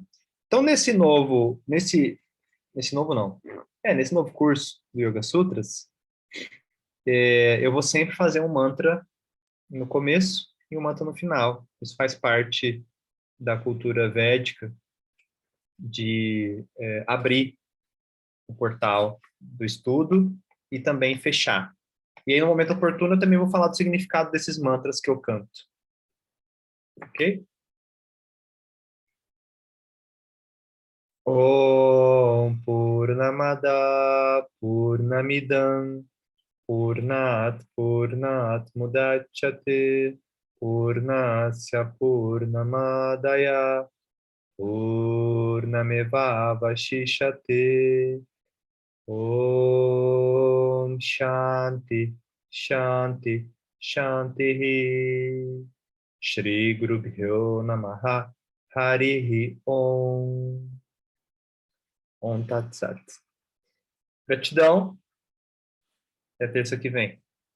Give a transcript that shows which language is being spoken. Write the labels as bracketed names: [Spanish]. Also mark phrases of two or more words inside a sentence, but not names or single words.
[Portuguese] Então nesse novo não, nesse novo curso do Yoga Sutras, eu vou sempre fazer um mantra no começo e um mantra no final. Isso faz parte da cultura védica de abrir o portal do estudo e também fechar. E aí, no momento oportuno, eu também vou falar do significado desses mantras que eu canto. Ok? [Sanskrit] ॐ पूर्णमदः पूर्णमिदम् पूर्णात् मुदच्यते पूर्णस्य पूर्णमादाय पूर्णमेव वशिष्यते ॐ शान्तिः शान्तिः शान्तिः श्री गुरु भ्यो नमः हरिः ॐ ॐ तत् सत्. [Portuguese] Gratidão. Até terça que vem.